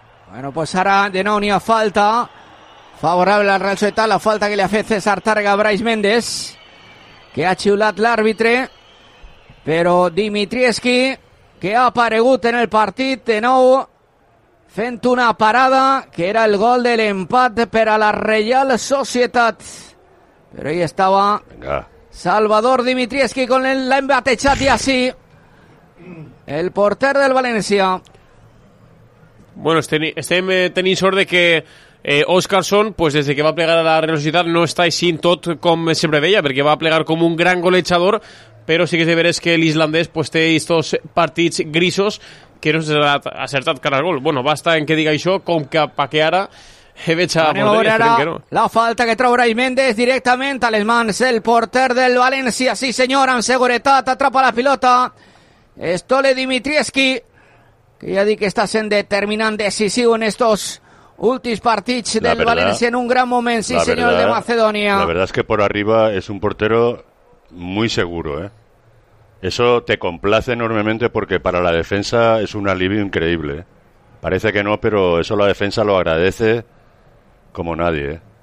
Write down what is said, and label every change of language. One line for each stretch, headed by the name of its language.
Spanish: Bueno, pues ahora de nuevo una falta favorable al Real Sociedad, la falta que le hace César Targa a Brais Méndez,
Catalan: que ha chiulat l'àrbitre, pero Dimitrievski, que ha aparegut en el partit de nou, fent una parada, que era el gol del empat per a la Real Sociedad.
Spanish: Pero ahí estaba Salvador Dimitrievski con el embate chat y así,
Catalan: el porter del Valencia. Bueno, tenim sort de que Oscarsson, pues des que va plegar a la Real Societat, no està així tot com sempre veia, perquè va plegar com un gran golejador, però sí que és de veres que l'islandès pues, té aquests partits grisos que no s'ha acertat cara al gol. Bueno, basta en que diga això, com que perquè ara he veig a
Spanish: morder, no.
Catalan: La falta que trau Brais Méndez directament a les mans, el porter del València, sí senyor, amb seguretat, atrapa la pilota, Stole Dimitrievski, que ja dic que està sent determinant decisiu en estos últims partits del
Spanish: verdad,
Catalan: València en un gran moment, sí senyor,
Spanish: verdad,
Catalan: de Macedònia.
Spanish: La verdad es que por arriba es un portero muy seguro, ¿eh? Eso te complace enormemente porque para la defensa es un alivio increíble. Parece que no, pero eso la defensa lo agradece como nadie, ¿eh?